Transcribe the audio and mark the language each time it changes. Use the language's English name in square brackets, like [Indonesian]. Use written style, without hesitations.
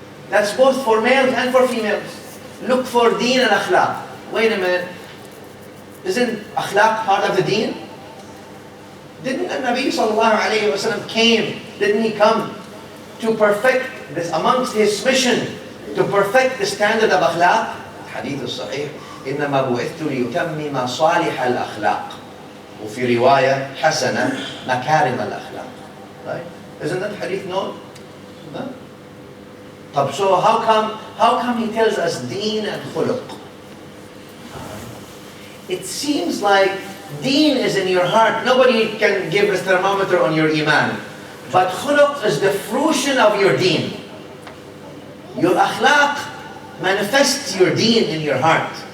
[English] That's both for males and for females. Look for deen and akhlaq. Wait a minute. Isn't akhlaq part of the deen? Didn't the Nabi sallallahu alayhi wa sallam didn't he come to perfect this amongst his mission, to perfect the standard of akhlaq? [Arabic] Hadith al-Sahih, إِنَّمَا بُعِثْتُ لِيُتَمِّمَ صَالِحَ الْأَخْلَاقِ وفي رواية حسنة مكارم الأخلاق. [English] Right? Isn't that hadith known? No? So how come he tells us deen and khuluq? It seems like deen is in your heart. Nobody can give a thermometer on your iman. But khuluq is the fruition of your deen. Your akhlaq manifests your deen in your heart.